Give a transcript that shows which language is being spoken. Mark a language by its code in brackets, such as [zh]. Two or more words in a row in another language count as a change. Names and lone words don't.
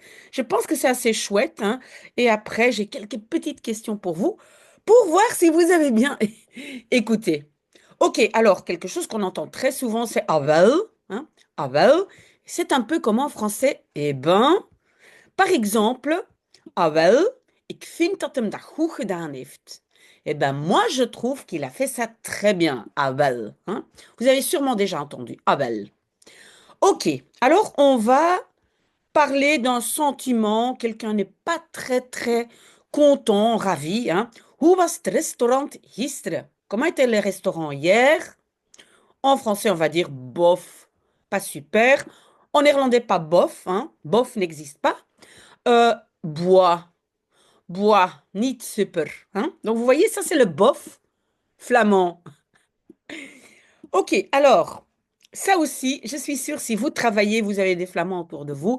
[fr] Je pense que c'est assez chouette, hein. Et après, j'ai quelques petites questions pour voir si vous avez bien écouté. Ok, alors quelque chose qu'on entend très souvent, c'est [nl] ah wel, [fr] hein, [nl] ah wel. [fr] C'est un peu comme en français, eh ben. Par exemple, [nl] ah wel, ik vind dat hem dat goed gedaan heeft. [fr] Eh ben, moi, je trouve qu'il a fait ça très bien. [nl] Ah wel, hein. [fr] Vous avez sûrement déjà entendu. [nl] Ah wel. [fr] Ok, alors on va parler d'un sentiment. Quelqu'un n'est pas très, très content, ravi, hein. [nl] Hoe was het restaurant gisteren? [fr] Comment était le restaurant hier? En français, on va dire bof, pas super. En néerlandais, pas bof, hein. Bof n'existe pas. Bois. [nl] Bois, niet super, hein? [fr] Donc, vous voyez, ça, c'est le bof flamand. Ok, alors, ça aussi, je suis sûre, si vous travaillez, vous avez des flamands autour de vous.